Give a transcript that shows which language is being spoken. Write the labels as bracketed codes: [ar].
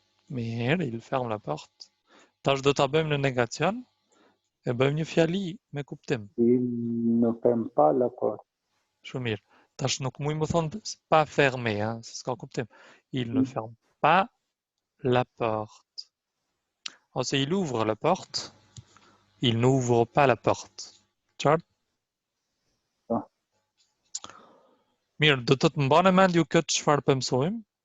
[sq] Mirë, [fr] il ferme la porte. [sq] Tash do ta bëjmë në negacion, e bëjmë një fjali me kuptim. [fr] il ne ferme pas la porte. [sq] Shumë mirë. Tash nuk muj më thonë [fr] pas fermé, [sq] ha, se s'ka kuptim. [fr] Il ne ferme pas la porte. Ose il ouvre la porte, il n'ouvre pas la porte. [sq] Qartë? Mirë, do të të mbane mend ju këtë çfarë po mësojmë.